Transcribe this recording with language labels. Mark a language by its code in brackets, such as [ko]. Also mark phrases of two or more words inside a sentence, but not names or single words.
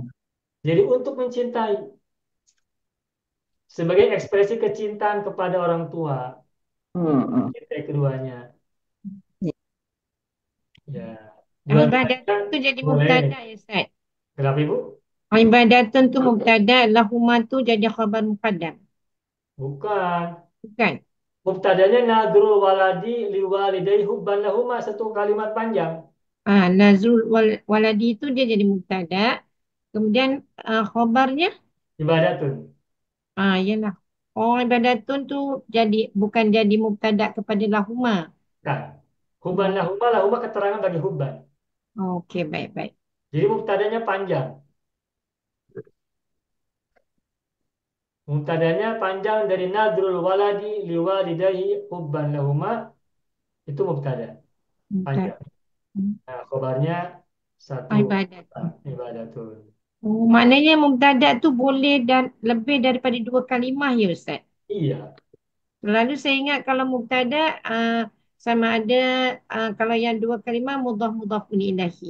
[ms] Jadi untuk mencintai sebagai ekspresi kecintaan kepada orang tua, untuk Hmm. mencintai keduanya. Ya. Ya, Ibadatun dua-duanya tu jadi boleh. mubtada ya Ustaz. Kenapa Ibu? Ibadatun tu mubtada, lahuma tu jadi [ar] خبر مقدم. [ms] Bukan. Bukan? [ar] Mubtadanya نذر الولد لوالديه حبا لهما, [ms] satu kalimat panjang. [ar] نذر الولد [ms] itu dia jadi mubtada. Kemudian khabarnya, Ibadatun. iyalah. Oh, ibadatun tu bukan jadi mubtada kepada lahuma. Kan. [ar] حبا لهما, [ms] lahuma keterangan bagi hubban. Okey, baik-baik. Jadi mubtadanya panjang. Mubtadanya panjang dari [ar] نذر الولد لوالديه حبا لهما, [ms] itu mubtada panjang. Nah, khabarnya satu Ibadatun. ibadatun. Oh, maknanya mubtada tu boleh dan lebih daripada 2 kalimah ya Ustaz. Iya, Lalu saya ingat kalau mubtada sama ada kalau yang 2 kalimah [ar] مضاف مضاف إليه.